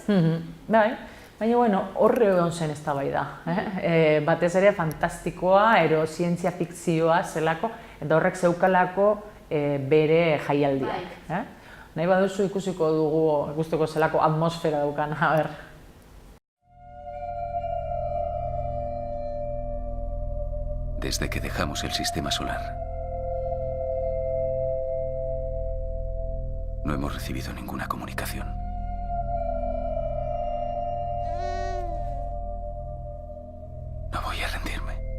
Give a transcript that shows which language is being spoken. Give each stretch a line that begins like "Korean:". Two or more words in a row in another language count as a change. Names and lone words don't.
Basque: Bai, baina horre egon zen ez da bai da. Batez ere fantastikoa, zientzia fikzioa zelako, eta horrek zeukalako bere jaialdiak. Nahi baduzu ikusiko dugu, ikusteko zelako atmosfera daukan, a ber.
Spanish: Desde que dejamos el sistema solar, no hemos recibido ninguna comunicación. No voy a rendirme.